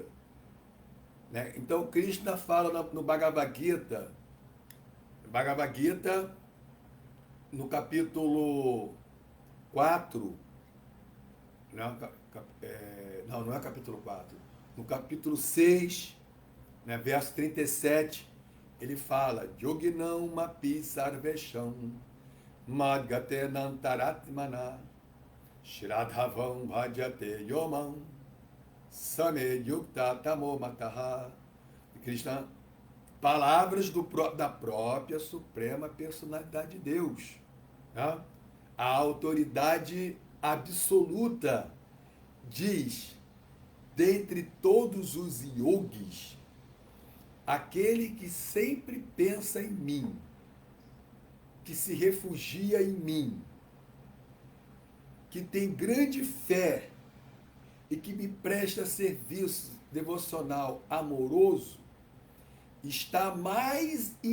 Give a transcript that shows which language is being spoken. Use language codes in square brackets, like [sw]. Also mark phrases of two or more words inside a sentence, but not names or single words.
[pt] Né? Então, Krishna fala no Bhagavad Gita, no capítulo 4, não é capítulo 4, no capítulo 6, né, verso 37, ele fala, [sa] Yoginam mapi sarvesham madgate nantaratmana shradhavam bhajate yomam same yukta tamo mataha Krishna, [pt] palavras da própria Suprema Personalidade de Deus. Né? A autoridade absoluta diz, dentre todos os yogis, aquele que sempre pensa em mim, que se refugia em mim, que tem grande fé e que me presta serviço devocional amoroso, está mais